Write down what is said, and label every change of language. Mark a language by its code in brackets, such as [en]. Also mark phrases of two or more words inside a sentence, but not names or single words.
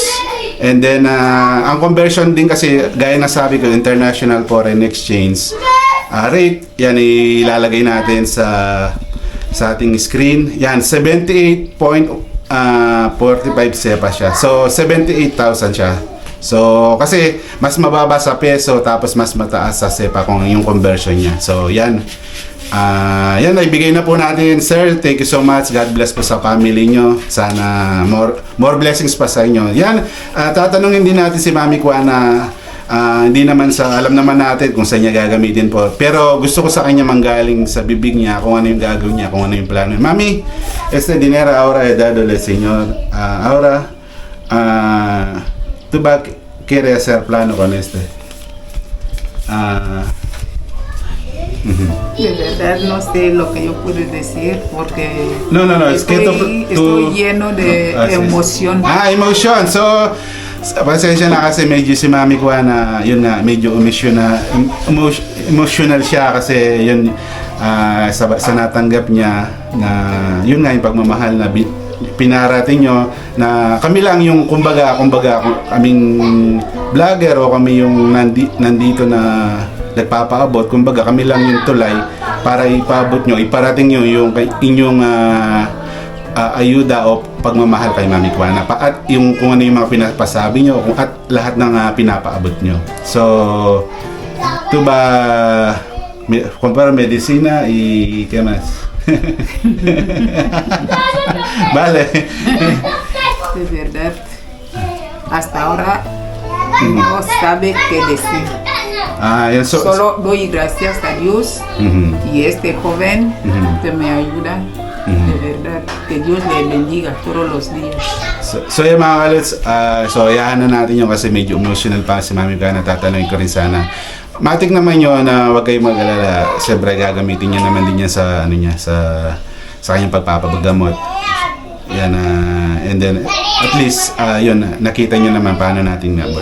[en] And then [tl] ang conversion din kasi gaya na sabi ko, [en] international foreign exchange rate, [tl] yan ilalagay natin sa ating screen. Yan 78.45 sepa siya. So 78,000 siya. So, kasi mas mababa sa peso tapos mas mataas sa SEPA kung yung conversion niya. So, yan. Yan, ibigay na po natin, sir. [en] Thank you so much. God bless [tl] po sa family nyo. Sana [en] more blessings [tl] pa sa inyo. Yan, tatanungin din natin si Mami Kuana. Hindi naman alam naman natin kung saan niya gagamitin po. Pero gusto ko sa kanya manggaling sa bibig niya kung ano yung gagawin niya, kung ano yung plano. Mami, [es] este dinero ahora he dado al Señor. Ahora, ¿tú quieres hacer plano con este? De verdad no sé lo que yo puedo decir porque No, es que estoy lleno de emoción. Emotion. [tl] So, pasensya na kasi medyo si Mami Kuana, yun nga, medyo emotional siya kasi yun, sa natanggap niya na yun nga yung pagmamahal na pinarating nyo na kami lang yung kumbaga kaming vlogger o kami yung nandito na nagpapaabot, kumbaga kami lang yung tulay para ipaabot nyo, iparating nyo yung inyong ayuda o pagmamahal kay Mami Kuana at yung kung ano yung mga pinapasabi nyo at lahat ng pinapaabot nyo. [es] So, [tl] ito ba [es] compara medicina y ¿qué más? Vale. De verdad, hasta ahora no sabe qué decir. Solo doy gracias a Dios y este joven que me ayuda. De verdad, que Dios le bendiga todos los días. [tl] So yung mga kalits, so ayahan na natin yung kasi medyo emotional pa si Mami Kuana. Tatanungin ko rin sana. Matik naman yun na huwag kayong mag-alala. Siyempre gagamitin niya naman din niya sa sa kanyang pagpapagamot. Yan, [en] and then at least [tl] yun, nakita niyo naman paano natin nabot.